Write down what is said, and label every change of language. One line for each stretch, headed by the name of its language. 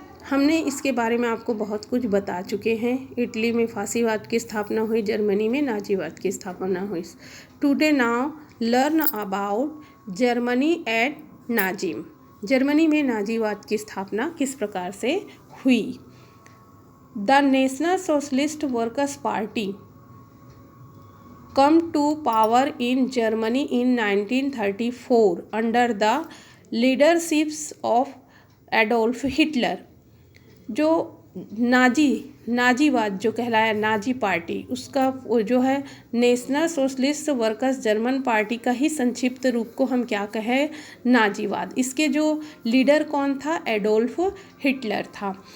Hindi: हमने इसके बारे में आपको बहुत कुछ बता चुके हैं। इटली में फासीवाद की स्थापना हुई, जर्मनी में नाजीवाद की स्थापना हुई।
English: Today now learn about Germany at Nazism.
Hindi: Germany में नाजीवाद की स्थापना किस प्रकार से हुई।
English: The National Socialist Workers' Party come to power in Germany in 1934 under the leadership of Adolf Hitler.
Hindi: जो नाजीवाद जो कहलाया नाजी पार्टी, उसका वो जो है national socialist workers German party का ही संक्षिप्त रूप को हम क्या कहें, नाजीवाद। इसके जो लीडर कौन था, एडोल्फ हिटलर था।